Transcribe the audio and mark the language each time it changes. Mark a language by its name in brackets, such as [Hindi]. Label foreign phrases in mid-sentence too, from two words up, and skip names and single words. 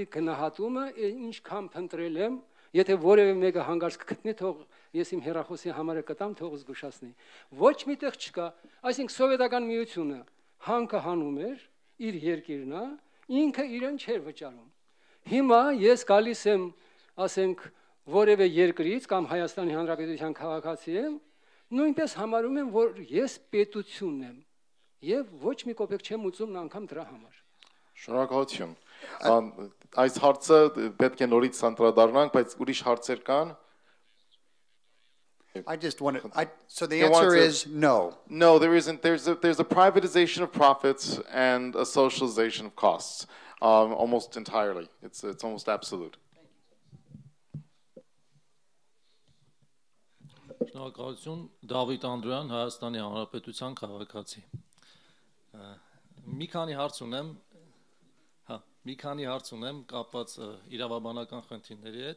[Armenian] գնահատումը ինչքան փնտրել եմ, եթե որևէ մեկը հանգարց կգտնի, թող ես իմ հեռախոսի համարը կտամ, թող զգուշացնի։ Ոչ միտեղ չկա, այսինքն սովետական միությունը հանքը հանում էր, իր երկիրն է, ինքը իրեն չէր վճարում։ Հիմա ես գալիս եմ, ասենք, որևէ երկրից կամ Հայաստանի Հանրապետության քաղաքացի եմ, նույնպես համարում եմ, որ ես պետությունն եմ եւ ոչ մի կոպեկ չեմ ուծում անգամ դրա համար։ Շնորհակալություն։ Այս հարցը պետք է նորից անդրադառնանք, բայց ուրիշ հարցեր կան։ [English] I just want to. So the answer is no. No, there isn't. There's a privatization of profits and a socialization of costs, almost entirely. It's almost absolute. [Armenian] Շնորհակալություն, Դավիթ Անդրոյան, Հայաստանի Հանրապետության քաղաքացի։ Մի քանի հարց ունեմ կապված իրավաբանական խնդիրների հետ